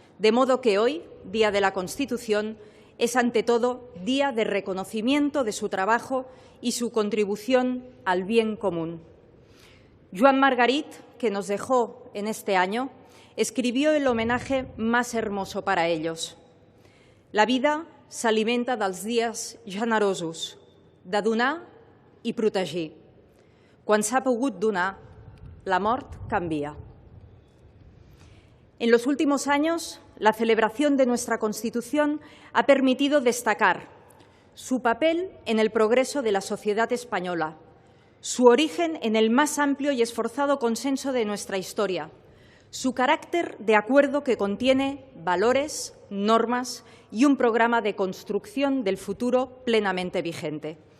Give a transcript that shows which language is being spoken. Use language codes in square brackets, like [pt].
[es] De modo que hoy, Día de la Constitución, es ante todo día de reconocimiento de su trabajo y su contribución al bien común. Joan Margarit, que nos dejó en este año, escribió el homenaje más hermoso para ellos. [ca] La vida s'alimenta dels dies generosos, de donar i protegir. Quan s'ha pogut donar, la mort canvia. [es] En los últimos años, la celebración de nuestra Constitución ha permitido destacar su papel en el progreso de la sociedad española, su origen en el más amplio y esforzado consenso de nuestra historia, su carácter de acuerdo que contiene valores, normas y un programa de construcción del futuro plenamente vigente.